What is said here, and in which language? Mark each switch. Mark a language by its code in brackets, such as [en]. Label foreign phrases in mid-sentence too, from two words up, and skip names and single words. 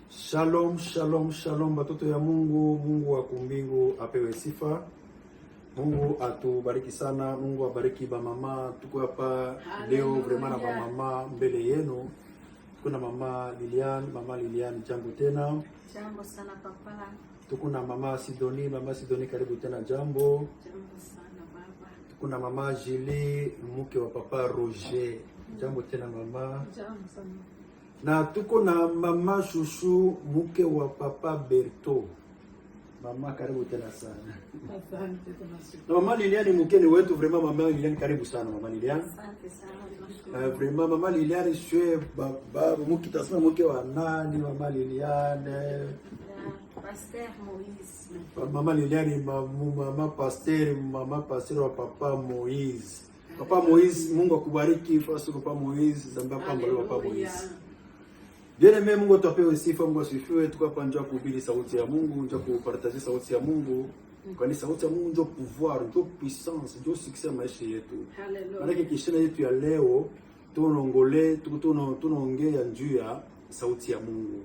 [sw] Shalom, shalom, shalom batoto ya Mungu. Mungu wa kumbingu apewe sifa. Mungu atubariki sana. Mungu abariki ba mama. Tuko hapa leo vraiment na ba mama mbele yenu. Tuko na mama Liliane. Mama Liliane, jambo tena. Jambo sana papa. Tuko na mama Sidonie. Mama Sidonie, karibu tena. Jambo. Jambo sana baba. Tuko na mama Julie, mke wa papa Roger. Jambo tena mama. Jambo sana. Na tuko na mama Shushu, mke wa papa Berto. Mama, karibu tena sana. Asante tunashukuru. Na mama Liliane, mkeni wetu vraiment. Mama Liliane, karibu sana mama Liliane. Asante sana tunashukuru. Vraiment mama Liliane shwe baba mke tasema mke wa nani mama Liliane? Pasteur Moïse. Mama Liliane mama pasteur wa papa Moïse. Papa Moïse, Mungu akubariki fasi papa Moïse, zamba pamba papa Moïse. [fr] Bien aimé, [sw] Mungu atupe sifa, Mungu asifiwe. Tuko hapa njoo kuhubiri sauti ya Mungu, njoo kupartager sauti ya Mungu. Kwani sauti ya Mungu ndio pouvoir, ndio puissance, ndio success ya maisha yetu. Hallelujah. Maana kishina yetu ya leo tunaongea juu ya sauti ya Mungu.